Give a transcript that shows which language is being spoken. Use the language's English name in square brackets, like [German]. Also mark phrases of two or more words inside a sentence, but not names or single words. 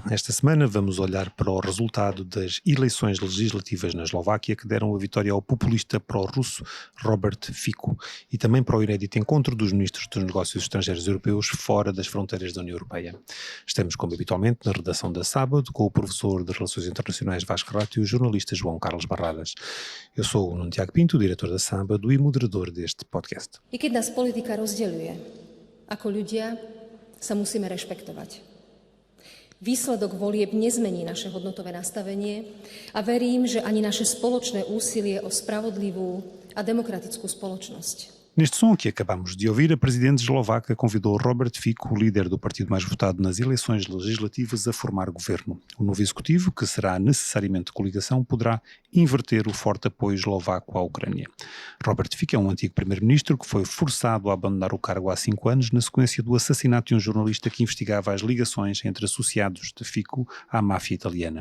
[Portuguese] Esta semana vamos olhar para o resultado das eleições legislativas na Eslováquia que deram a vitória ao populista pró-russo Robert Fico e também para o inédito encontro dos ministros dos negócios estrangeiros europeus fora das fronteiras da União Europeia. Estamos, como habitualmente, na redação da Sábado com o professor de Relações Internacionais Vasco Rato e o jornalista João Carlos Barradas. Eu sou o Nuno Tiago Pinto, diretor da Sábado e moderador deste podcast. [Slovak] I keď nás politika rozdeľuje, ako ľudia sa musíme rešpektovať. Výsledok volieb nezmení naše hodnotové nastavenie a verím, že ani naše spoločné úsilie o spravodlivú a demokratickú spoločnosť. [Portuguese] Neste som que acabamos de ouvir, a presidente eslovaca convidou Robert Fico, líder do partido mais votado nas eleições legislativas, a formar governo. O novo executivo, que será necessariamente coligação, poderá inverter o forte apoio eslovaco à Ucrânia. Robert Fico é um antigo primeiro-ministro que foi forçado a abandonar o cargo há 5 anos na sequência do assassinato de um jornalista que investigava as ligações entre associados de Fico à máfia italiana.